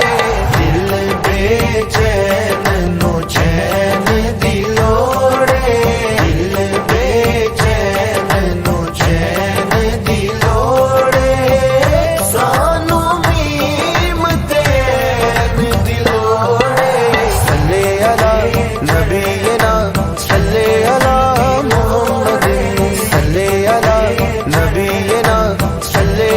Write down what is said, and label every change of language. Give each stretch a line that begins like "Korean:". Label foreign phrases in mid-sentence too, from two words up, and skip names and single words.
Punjabi: دل بے چین نو چین دلوڑے، دل بے چین نو چین دلوڑے، سانوں میم تین دلوڑے.
Arabic: صل على نبينا صل على محمد صل على نبينا